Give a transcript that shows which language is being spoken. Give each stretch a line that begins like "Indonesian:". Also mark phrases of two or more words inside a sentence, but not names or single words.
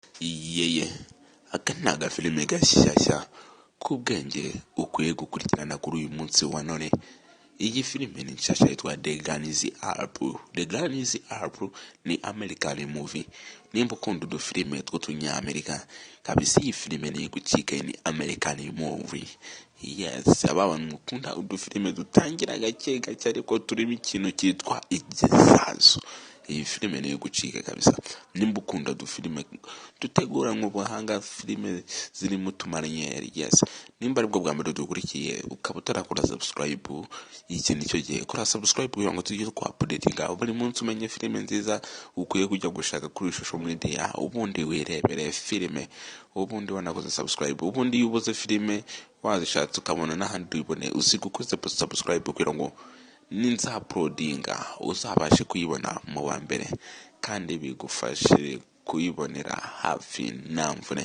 Kinyarwanda: Yeye akanaga filime gashyashya kubwenge ukwiye gukurikirana kuri uyu munsi wa none. Iyi filime ni nshyashya yitwa The Gun is Up. The Gun is Up ni
English: American movie.
Kinyarwanda: Nimba ukunda udufilime tw'utunyamerika kabisa, iyi filime ni gucika, ni
English: American movie.
Kinyarwanda: Yes, abantu mukunda udufilime dutangira gake gake ariko turimo ikintu cyitwa igisazo. Iyi filime ni gucika kabisa. Nimba ukunda udufilime dutegura nk'ubuhanga, filime zirimo utumaranyeri. Yes, nimba aribwo bwa mbere dukurikiye ukaba utarakora subscribe, iki nicyo gihe kora subscribe kugira ngo tujye updatinga buri munsi, umenye filime nziza ukwiye kujya gushaka kuri
English: social media,
Kinyarwanda: ubundi wirebere filime, ubundi wanakoze subscribe, ubundi yubuze filime wazishatse ukabona n'ahandi uyibone, usigukoze subscribe kugira ngo ninza uploadinga uzabashe kuyibona mu wa mbere kandi bigufashe kuyibonera hafi namvune.